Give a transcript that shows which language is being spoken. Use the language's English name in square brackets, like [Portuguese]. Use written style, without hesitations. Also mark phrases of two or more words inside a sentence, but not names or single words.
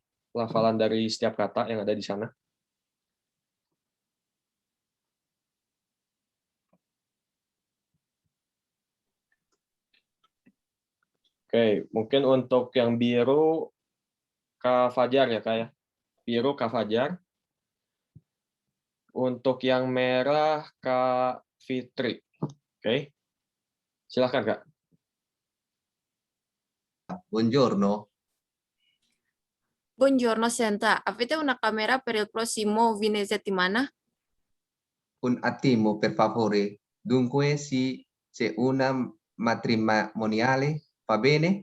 [Indonesian] Pelafalan dari setiap kata yang ada di sana. Oke, mungkin untuk yang biru Kak Fajar ya, Kak ya. Biru Kak Fajar. Untuk yang merah Kak Fitri. Oke. Silakan, Kak. [Italian] Buongiorno. Buongiorno Senta, avete una camera per il prossimo fine settimana? Un attimo, per favore. Dunque, sì, c'è una matrimoniale, va bene?